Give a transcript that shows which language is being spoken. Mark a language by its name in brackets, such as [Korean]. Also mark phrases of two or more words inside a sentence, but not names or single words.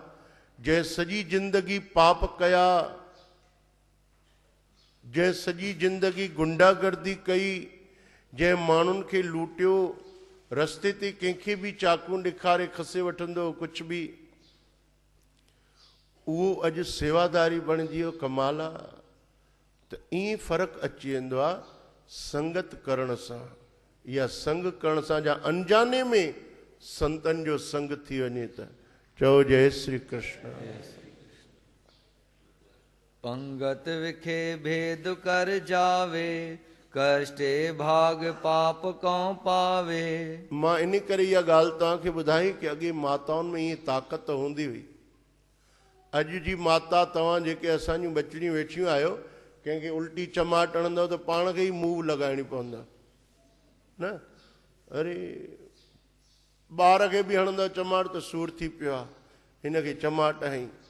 [Sindhi] जंहिं सॼी ज़िंदगी पाप कया, जंहिं सॼी ज़िंदगी गुंडागर्दी कई, जंहिं माण्हुनि खे लूटियो, रस्ते ते कंहिंखे बि चाकू ॾेखारे खसे वठंदो कुझु बि, उहो अॼु सेवादारी बणिजी वियो। कमाल आहे। त ईअं फ़र्क़ु अची वेंदो आहे संगत करण सां या संग करण सां, या [Hindi] अनजाने में [Sindhi] संतनि जो संग थी वञे त। चओ जय श्री कृष्ण। [Hindi] पंगत विखे भेद कर जावे, कष्टे भाग पाप कौं पावे। [Sindhi] मां इन करे इहा ॻाल्हि तव्हांखे ॿुधाई कि अॻे माताउनि में ईअं ताक़त हूंदी हुई। अॼु जी माता, तव्हां जेके असांजूं बचड़ियूं वेठियूं आहियो, कंहिंखे उल्टी चमाट हणंदव त पाण खे ई मूव लॻाइणी पवंदव न। अरे ॿार खे बि हणंदव चमाट त सूर थी पियो आहे, हिनखे चमाट हई।